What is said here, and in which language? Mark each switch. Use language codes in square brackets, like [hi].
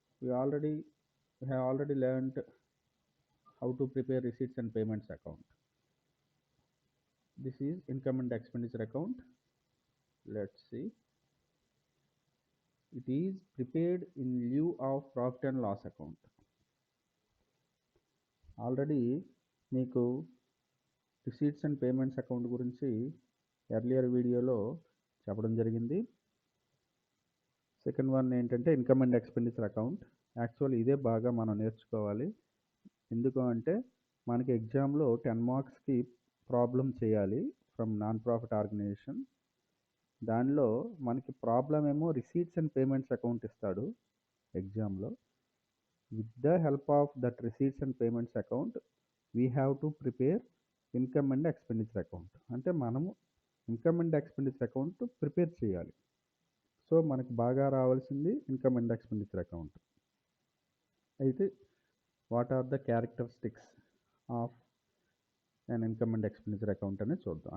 [en] We have already learned how to prepare receipts and payments account. This is income and expenditure account. Let's see. It is prepared in lieu of profit and loss account. [te] Already మీకు receipts and payments account గురించి earlier వీడియోలో చెప్పడం జరిగింది. Second one ఏంటంటే income and expenditure account. Actual ఇదే బాగా మనం నేర్చుకోవాలి. ఎందుకు అంటే మనకి ఎగ్జామ్లో 10 మార్క్స్కి ప్రాబ్లం చేయాలి [en] From non profit organisation. [te] దానిలో మనకి ప్రాబ్లం ఏమో రిసీట్స్ అండ్ పేమెంట్స్ అకౌంట్ ఇస్తాడు ఎగ్జామ్లో. [en] With the help of that receipts and payments account, we have to prepare income and expenditure account. [te] అంటే మనము income and expenditure account prepare చేయాలి. So మనకు బాగా రావాల్సింది ఇన్కమ్ అండ్ ఎక్స్పెండిచర్ అకౌంట్. అయితే [en] what are the characteristics of and income and expenditure account [te] అనేది చూద్దాం.